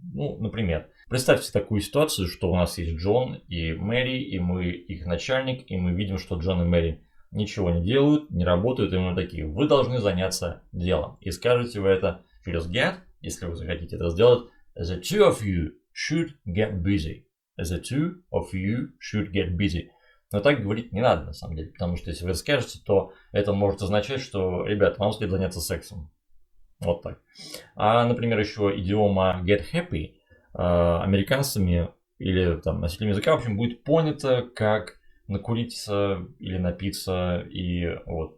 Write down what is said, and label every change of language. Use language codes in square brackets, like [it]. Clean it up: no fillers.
[ru] Ну, например, представьте такую ситуацию, что у нас есть Джон и Мэри, и мы их начальник, и мы видим, что Джон и Мэри ничего не делают, не работают, и мы такие: вы должны заняться делом. И скажете вы это через get, если вы захотите это сделать: [en] the two of you should get busy. The two of you should get busy. [ru] Но так говорить не надо, на самом деле, потому что если вы это скажете, то это может означать, что, ребят, вам следует заняться сексом. Вот так. А, например, еще идиома get happy американцами или там носителями языка, в общем, будет понято как накуриться или напиться. И вот.